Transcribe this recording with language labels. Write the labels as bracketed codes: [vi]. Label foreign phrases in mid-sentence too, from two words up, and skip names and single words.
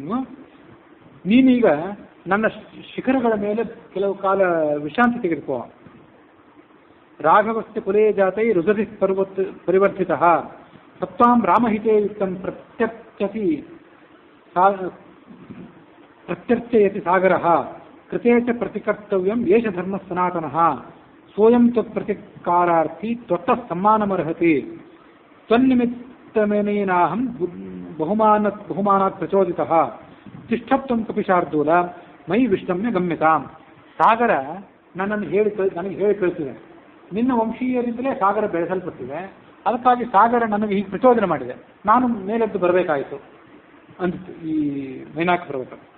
[kn] ನೀನೀಗ ನನ್ನ ಶಿಖರಗಳ ಮೇಲೆ ಕೆಲವು ಕಾಲ ವಿಶ್ರಾಂತಿ ತೆಗೆದುಕೋ. [sa] ರಾಘವಸ್ಯ ಕುಲೇ ಜಾತೈ ರುದತಿ ಪರಿವರ್ತಿತ ಸತ್ವಾಂ ರಾಮಹಿತೇ ಯುಕ್ತಂ ಪ್ರತ್ಯರ್ಚಯತಿ ಸಾಗರಃ ಕೃತೇ ಚ ಪ್ರತಿಕರ್ತವ್ಯಂ ಏಷ ಧರ್ಮ ಸನಾತನಃ ಸೋಯಂ ತ್ವತ್ಪ್ರತಿಕಾರಾರ್ಥಿ ತ್ವತ್ತಃ ಸಮ್ಮಾನಮರ್ಹತಿ ತ್ವನ್ನಿಮಿತ್ತಮೇನೇನಾಹಂ ಬಹುಮಾನಾತ್ ಪ್ರಚೋದಿತಃ ತಿಷ್ಠತ್ವಂ ಕಪಿಶಾರ್ದೂಲ ಮೈ ವಿಷ್ಣಮ್ಯ ಗಮ್ಯತಾಂ. [kn] ಸಾಗರ ನನಗೆ ಹೇಳಿ ಕಳಿಸಿದೆ, ನಿನ್ನ ವಂಶೀಯರಿಂದಲೇ ಸಾಗರ ಬೆಳೆಸಲ್ಪಟ್ಟಿದೆ, ಅದಕ್ಕಾಗಿ ಸಾಗರ ನನಗೆ ಹೀಗೆ ಪ್ರಚೋದನೆ ಮಾಡಿದೆ, ನಾನು ಮೇಲೆದ್ದು ಬರಬೇಕಾಯಿತು ಅಂದಿತ್ತು ಈ ಮೈನಾಕ ಪರ್ವತ.